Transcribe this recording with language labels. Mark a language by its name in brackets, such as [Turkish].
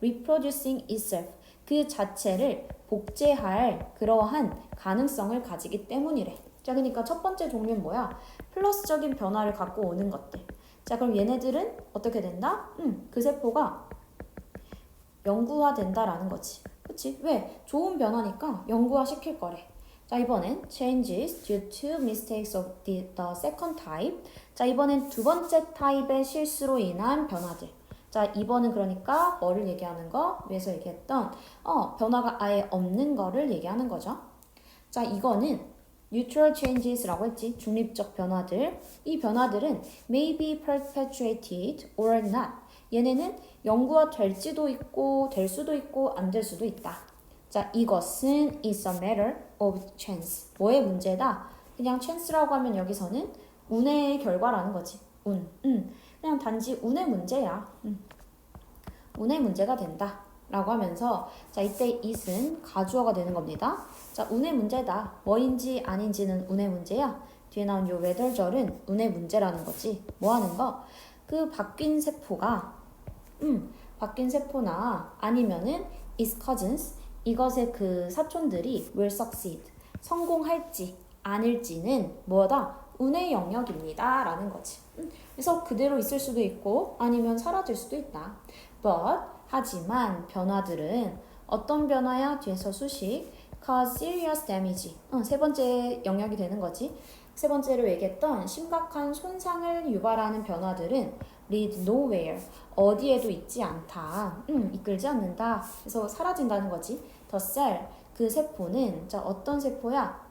[English] reproducing itself, [Korean] 그 자체를 복제할 그러한 가능성을 가지기 때문이래. 자, 그러니까 첫 번째 종류는 뭐야? 플러스적인 변화를 갖고 오는 것들. 자, 그럼 얘네들은 어떻게 된다? 그 세포가 영구화된다라는 거지. 그치? 왜? 좋은 변화니까 영구화 시킬 거래. 자, 이번엔 [English] changes due to mistakes of the second type. [Korean] 자, 이번엔 두 번째 타입의 실수로 인한 변화들. 자, 이번은 그러니까 뭐를 얘기하는 거? 위에서 얘기했던 변화가 아예 없는 거를 얘기하는 거죠. 자, 이거는 [English] neutral changes [Korean] 라고 했지. 중립적 변화들. 이 변화들은 [English] may be perpetuated or not. [Korean] 얘네는 영구화 될지도 있고 될 수도 있고 안 될 수도 있다. 자, 이것은 [English] is a matter of chance. [Korean] 뭐의 문제다? 그냥 chance라고 하면 여기서는 운의 결과라는 거지. 운. 그냥 단지 운의 문제야. 운의 문제가 된다. 라고 하면서 자, 이때 it은 가주어가 되는 겁니다. 자, 운의 문제다. 뭐인지 아닌지는 운의 문제야. 뒤에 나온 요 whether절은 운의 문제라는 거지. 뭐 하는 거? 그 바뀐 세포가 바뀐 세포나 아니면은 [English] its cousins, [Korean] 이것의 그 사촌들이 [English] will succeed, [Korean] 성공할지 아닐지는 뭐다? 운의 영역입니다 라는 거지. 그래서 그대로 있을 수도 있고 아니면 사라질 수도 있다. But 하지만 변화들은 어떤 변화야? 뒤에서 수식 [English] cause serious damage. [Korean] 세 번째 영역이 되는 거지. 세 번째로 얘기했던 심각한 손상을 유발하는 변화들은 [English] lead nowhere. [Korean] 어디에도 있지 않다. 이끌지 않는다. 그래서 사라진다는 거지. [English] The cell, [Korean] 그 세포는 자, 어떤 세포야?